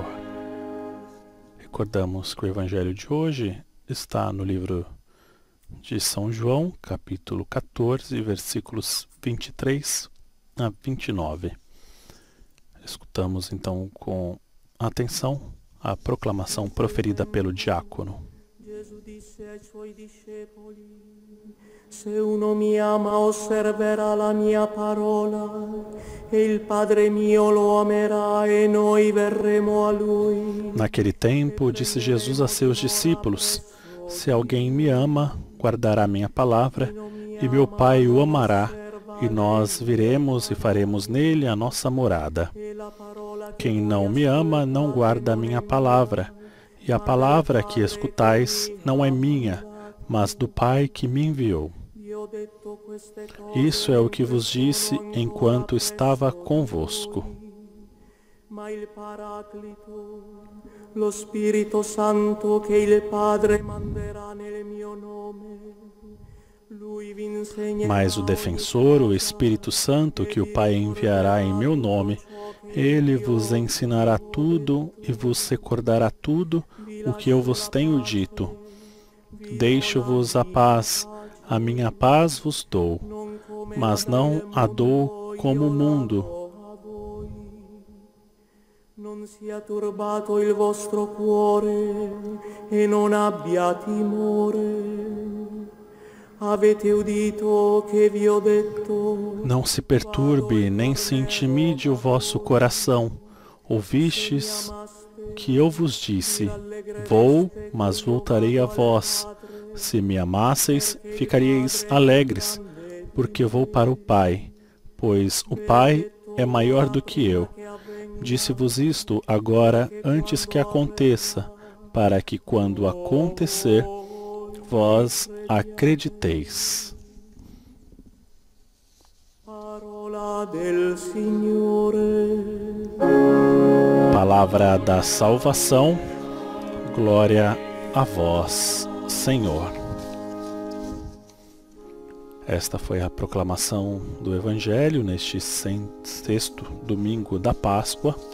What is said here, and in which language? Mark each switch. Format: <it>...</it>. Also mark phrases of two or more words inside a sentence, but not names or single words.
<pt>Recordamos que o Evangelho de hoje está no livro de São João, capítulo 14, versículos 23 a 29. Escutamos então com atenção a proclamação proferida pelo diácono.</pt> <it>Gesù disse ai suoi discepoli: Se uno mi ama osserverà la mia parola, e il Padre mio lo amerà e noi verremo a lui.</it> <pt>Naquele tempo, disse Jesus a seus discípulos: Se alguém me ama, guardará minha palavra, e meu Pai o amará, e nós viremos e faremos nele a nossa morada. Quem não me ama, não guarda a minha palavra, e a palavra que escutais não é minha, mas do Pai que me enviou. Isso é o que vos disse enquanto estava convosco.</pt> <it>Ma il Paraclito, lo Spirito Santo che il Padre manderà nel mio nome, lui vi insegnerà.</it> <pt>Mas o defensor, o Espírito Santo, que o Pai enviará em meu nome, ele vos ensinará tudo e vos recordará tudo o que eu vos tenho dito. Deixo-vos a minha paz vos dou, mas não a dou como o mundo.</pt> <it>Non sia turbato il vostro cuore e non abbia timore. Avete udito che vi ho detto?</it> <pt>Não se perturbe, nem se intimide o vosso coração. Ouvistes que eu vos disse: Vou, mas voltarei a vós. Se me amasseis, ficaríeis alegres, porque vou para o Pai, pois o Pai é maior do que eu. Disse-vos isto agora antes que aconteça, para que quando acontecer, vós acrediteis.</pt> <it>Parola del Signore.</it> <pt>Palavra da salvação. Glória a vós, Senhor. Esta foi a proclamação do Evangelho neste sexto domingo da Páscoa.</pt>